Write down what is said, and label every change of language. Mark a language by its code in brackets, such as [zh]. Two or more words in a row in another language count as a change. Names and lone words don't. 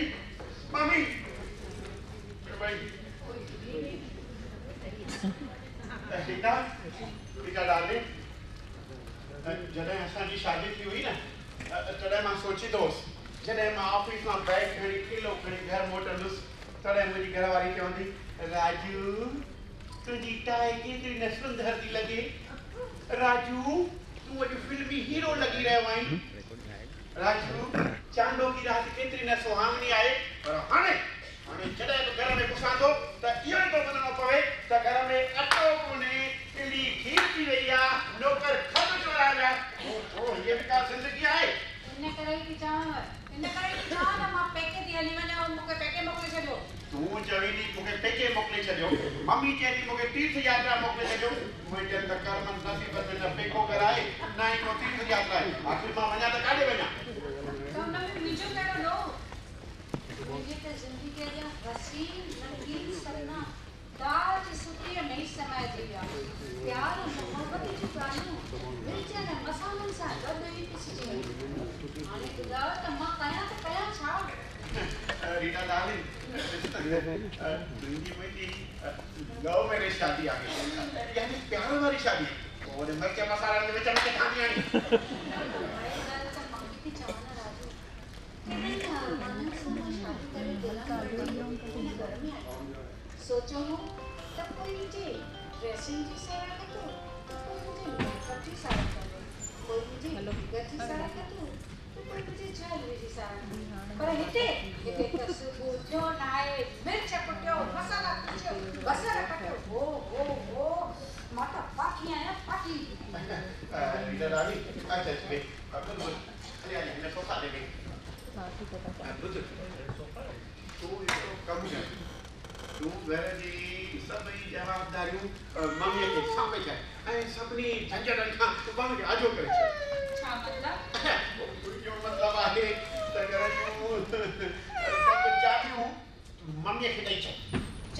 [sd] मम्मी रीटा डार्लिंग, जॾहिं असांजी शादी थी हुई न तॾहिं मां सोचींदो हुउसि जॾहिं मां ऑफिस मां बैग खणी किलो खणी घर मोटंदुसि तॾहिं मुंहिंजी घरवारी चवंदी, राजू तुंहिंजी टाई केतिरी न सुंदर थी लॻे। राजू तूं अॼु फिल्मी हीरो लॻी रहियो आहीं। राजू चांदो की रात केतिरी न सुहावनी आहे। पर हाणे जॾहिं बि घर में घुसां थो त इहो ई थो ॿुधणो पवे त घर में अटो कोन्हे, पिली खीर थी वई आहे, नौकर खप चोराए विया। ओहो, हीअ बि का ज़िंदगी आहे? इन करे ई चवां त मां पेके थी हली वञां ऐं मूंखे पेके मोकिले छॾियो। तूं चवींदी मूंखे पेके मोकिले छॾियो, मम्मी चवंदी मूंखे तीर्थ यात्रा मोकिले छॾियो। मुंहिंजे त कर्मनि नसीबत में न पेको कराए न ई को तीर्थ यात्रा आहे। आख़िर मां वञा त काॾे वञा? त हुन में मुंहिंजो कहिड़ो ॾोहु? मुंहिंजी त ज़िंदगीअ जा हसीन रंगीन सपना दाल जी सुकीअ में ई समाइजी विया। प्यार मोहबत जूं ॻाल्हियूं मिर्च ऐं मसालनि सां गॾु ई पिसजी वयूं। हाणे ॿुधायो त मां कयां छा? रीटा डार्लिंग, मुंहिंजी [en] love marriage [sd] शादी आहे, यानी प्यार वारी शादी। और मिर्च मसाला जे विच में किथां थी आणी? सोचो त कोई मुझे ड्रेसिंग जी सेवा कंदो, कोई मुझे मेकअप जी सेवा कंदो, कोई मुझे हींगर जी सेवा कंदो, कोई मुझे ज्वेलरी जी सेवा कंदो। पर हिते त सुबुह जो नहाए मिर्च कुटियो, मसाला कुटियो, बसर कटियो। ओ मां त पाकी आहियां, पाकी। रीटा डार्लिंग, अच्छा अरे हिन सोफा ते वेही। तूं हिकिड़ो कमु कर, तूं घर जी सभई जवाबदारियूं मम्मीअ खे सौंपे छॾ ऐं सभिनी झंझटनि खां पाण खे आजो करे छॾ। छा मतिलबु? मुंहिंजो मतिलबु आहे त घर जूं सभु चाबियूं मम्मीअ खे ॾेई छॾ।